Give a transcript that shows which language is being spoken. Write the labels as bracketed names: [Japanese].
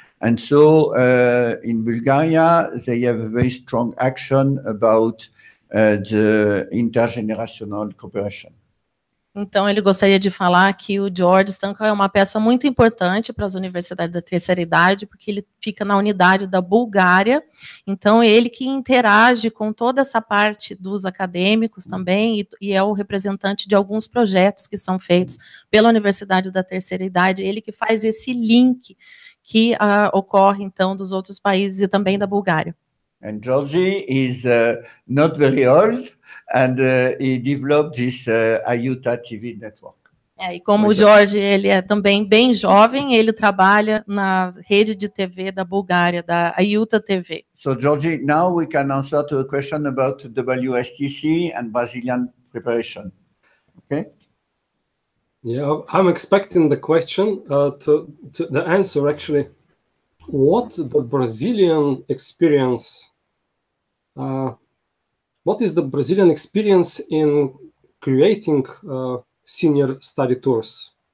[English] And so in Bulgaria, they have a very strong action about the intergenerational cooperation. [Portuguese] Então, ele gostaria de falar que o George Stanko é uma peça muito importante para as universidades da terceira idade, porque ele fica na unidade da Bulgária, então ele que interage com toda essa parte dos acadêmicos também, e é o representante de alguns projetos que são feitos pela Universidade da Terceira Idade, ele que faz esse link que ocorre, então, dos outros países e também da Bulgária. [English] And Georgie is not very old, and he developed this IUTA TV network. [Portuguese] E como o Jorge, ele é também bem jovem, ele trabalha na rede de TV da Bulgária, da IUTA TV. [English] So, Georgie, now we can answer to a question about WSTC and Brazilian preparation. Okay? Yeah, I'm expecting the question to the answer, actually. What the Brazilian experience? What is the Brazilian experience in creating senior study tours?